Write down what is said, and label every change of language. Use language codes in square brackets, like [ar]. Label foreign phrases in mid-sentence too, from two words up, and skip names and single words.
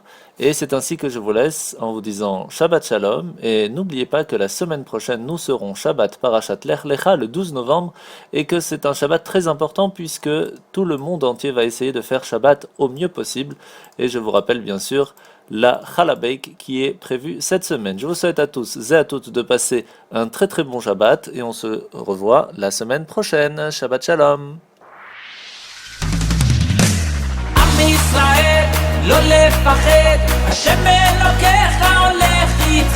[fr] Et c'est ainsi que je vous laisse en vous disant [he] שבת שלום, [fr] et n'oubliez pas que la semaine prochaine nous serons [he] שבת פרשת לך לך [fr] le 12 novembre, et que c'est un Shabbat très important puisque tout le monde entier va essayer de faire Shabbat au mieux possible, et je vous rappelle bien sûr la [en] Challah Bake [fr] qui est prévue cette semaine. Je vous souhaite à tous et à toutes de passer un très très bon Shabbat, et on se revoit la semaine prochaine. [he] שבת שלום. לא לפחד, השם אלוקיך הולך איתך.